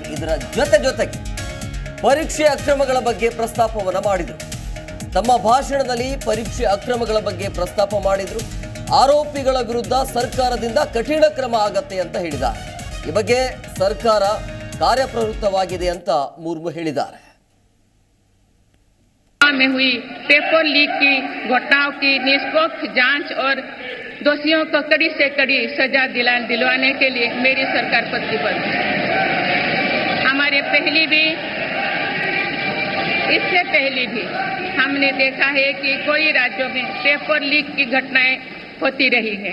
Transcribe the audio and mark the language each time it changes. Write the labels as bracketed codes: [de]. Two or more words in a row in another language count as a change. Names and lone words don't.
[kn] ಇದರ ಜೊತೆಗೆ ಪರೀಕ್ಷೆ ಅಕ್ರಮಗಳ ಬಗ್ಗೆ ಪ್ರಸ್ತಾಪವನ್ನು ಮಾಡಿದರು. ತಮ್ಮ ಭಾಷಣದಲ್ಲಿ ಪರೀಕ್ಷೆ ಅಕ್ರಮಗಳ ಬಗ್ಗೆ ಪ್ರಸ್ತಾಪ ಮಾಡಿದರು. ಆರೋಪಿಗಳ ವಿರುದ್ಧ ಸರ್ಕಾರದಿಂದ ಕಠಿಣ ಕ್ರಮ ಆಗತ್ತೆ ಅಂತ ಹೇಳಿದ್ದಾರೆ. ಈ ಬಗ್ಗೆ ಸರ್ಕಾರ ಕಾರ್ಯಪ್ರವೃತ್ತವಾಗಿದೆ ಅಂತ ಮುರ್ಮು ಹೇಳಿದ್ದಾರೆ. [hi] में हुई पेपर लीक की घटनाओं की निष्पक्ष जांच और दोषियों को कड़ी से कड़ी सजा दिलवाने के लिए मेरी सरकार प्रतिबद्ध है. इससे पहले भी हमने देखा है कि कई राज्यों में पेपर लीक की घटनाएं होती रही है.